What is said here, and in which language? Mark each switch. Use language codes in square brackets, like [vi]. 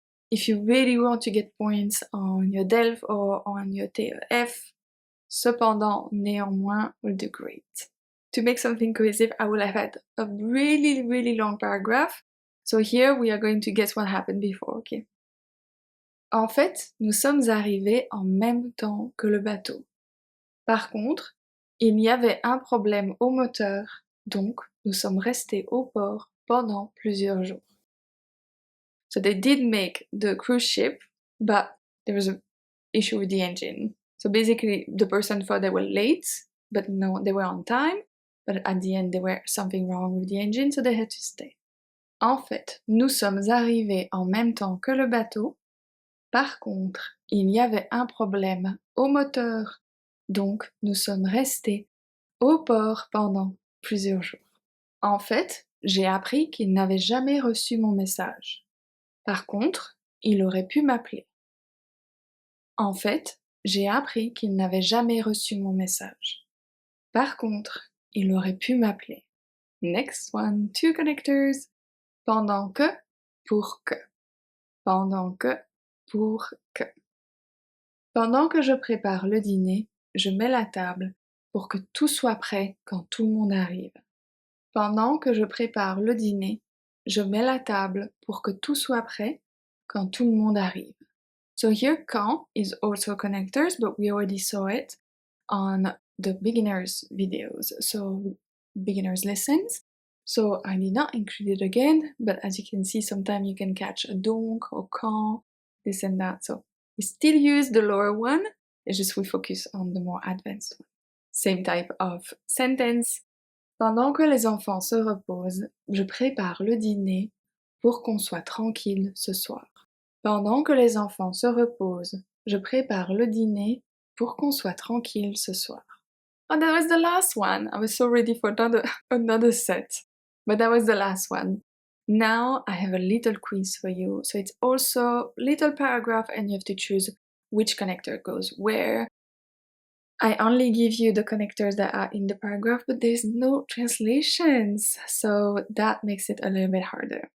[en] If you really want to get points on your DELF or on your TEF, cependant, néanmoins will do great. To make something cohesive, I will have had a really long paragraph. So here we are going to guess what happened before, okay? [fr] En fait, nous sommes arrivés en même temps que le bateau. Par contre, il y avait un problème au moteur, donc nous sommes restés au port pendant plusieurs jours. [en] So they did make the cruise ship, but there was an issue with the engine. So basically, the person thought they were late, but no, they were on time. But at the end, there were something wrong with the engine, so they had to stay. [fr] En fait, nous sommes arrivés en même temps que le bateau. Par contre, il y avait un problème au moteur, donc nous sommes restés au port pendant plusieurs jours. En fait, j'ai appris qu'il n'avait jamais reçu mon message. Par contre, il aurait pu m'appeler. En fait, j'ai appris qu'il n'avait jamais reçu mon message. Par contre, il aurait pu m'appeler. [en] Next one, two connectors. [fr] Pendant que, pour que. Pendant que, pour que. Pendant que je prépare le dîner, je mets la table pour que tout soit prêt quand tout le monde arrive. Pendant que je prépare le dîner, je mets la table pour que tout soit prêt quand tout le monde arrive. [en] So here quand is also connectors, but we already saw it on the beginners videos, so beginners lessons. So I did not include it again, but as you can see, sometimes you can catch a donc or quand, this and that. So we still use the lower one, it's just we focus on the more advanced one. Same type of sentence. [fr] Pendant que les enfants se reposent, je prépare le dîner pour qu'on soit tranquille ce soir. Pendant que les enfants se reposent, je prépare le dîner pour qu'on soit tranquille ce soir. [en] Oh, that was the last one. I was so ready for another set. But that was the last one. Now I have a little quiz for you. So it's also little paragraph and you have to choose which connector goes where. I only give you the connectors that are in the paragraph, but there's no translations, so that makes it a little bit harder.